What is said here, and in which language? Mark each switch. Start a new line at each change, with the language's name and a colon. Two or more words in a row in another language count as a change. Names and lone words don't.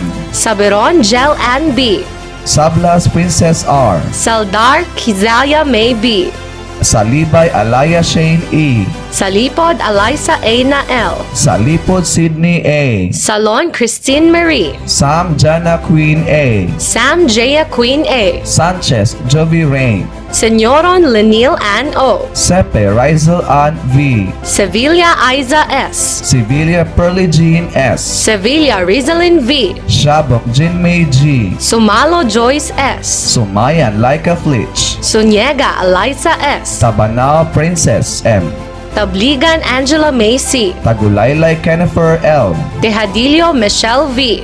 Filipino: Saberon Jel Ann B. Sablas Princess R. Saldar Kizaya May B. Salibay Alaya Shane E. Salipod Eliza A. Nael. Salipod Sydney A. Salon Christine Marie. Sam Jana Queen A. Sam Jaya Queen A. Sanchez Jovi Rain. Senyoron Lenil Ann O. Sepe Rizal Ann V. Sevilla Isa S. Sevilla Pearly Jean S. Sevilla Rizalin V. Shabok Jinmei G. Sumalo Joyce S. Sumayan Laika Flitch. Sunyega Eliza S. Tabanao Princess M. Tabligan Angela Macy. Tagulaylay Kennefer L. Tejadillo Michelle V.